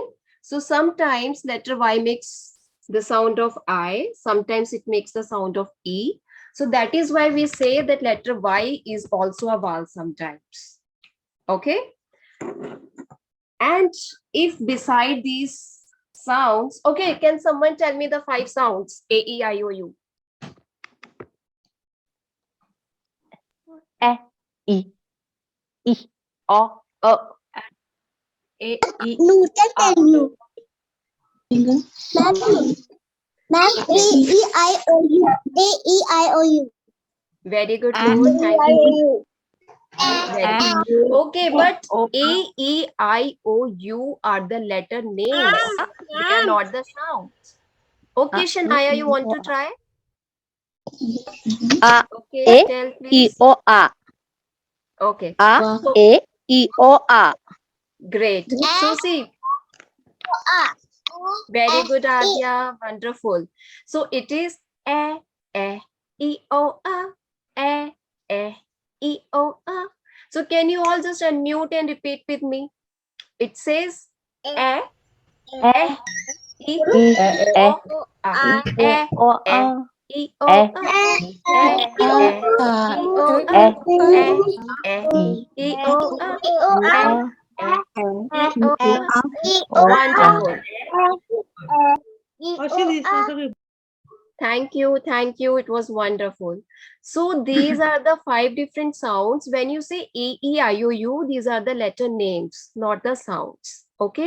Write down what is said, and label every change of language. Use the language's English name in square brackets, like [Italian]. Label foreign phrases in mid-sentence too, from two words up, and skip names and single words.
[English] So sometimes letter Y makes the sound of I. Sometimes it makes the sound of E. So that is why we say that letter Y is also a vowel sometimes. Okay. And if beside these sounds, okay, can someone tell me the 5 sounds? A, E, I, O, U. E. O. A, E, Newton tell you. Ma'am, A-E-I-O-U. A-E-I-O-U. Very good, Noor. Thank you. Very good. Okay, but A, E, I, O, U are the letter names. They are not the sounds. Okay, Shania, you want to try? Okay, tell please. A. Okay, A. great. So see, very good, Adya. Wonderful. So it is E, E, O, A, E, O, A. So can you all just unmute and repeat with me? It says E, E, O, A, E, O, A, E, O, A, E, O, A, Wonderful. Thank you. Thank you. It was wonderful. So these are the 5 different sounds. When you say A, E, I, O, U, these are the letter names, not the sounds. Okay.